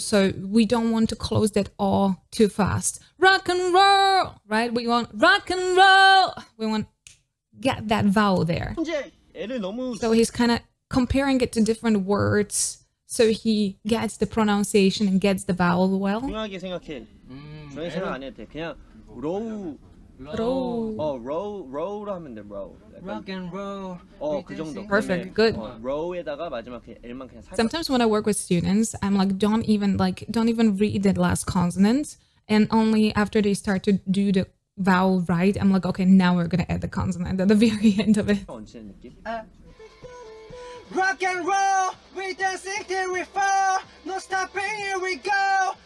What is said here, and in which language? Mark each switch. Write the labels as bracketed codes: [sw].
[en] So we don't want to close that R too fast. Rock and roll, right? We want rock and roll. We want get that vowel there. [ko] 현재 L을 너무. [en] So he's kind of comparing it to different words so he gets the pronunciation and gets the vowel well. [ko] 중요하게 생각해. 중요하게 생각 안 해도 돼. 그냥 row. row로 하면 돼. row. [en] Rock and roll. [ko] 그 정도. [en] Perfect, good. [ko] row에다가 마지막 그냥 L만 그냥 살짝. [en] Sometimes when I work with students, I'm like, don't even read the last consonant. And only after they start to do the vowel right, I'm like, okay, now we're gonna add the consonant at the very end of it. [ko] 얹히는 느낌? [en] Rock and roll, we dancing till we fall. No stopping, here we go.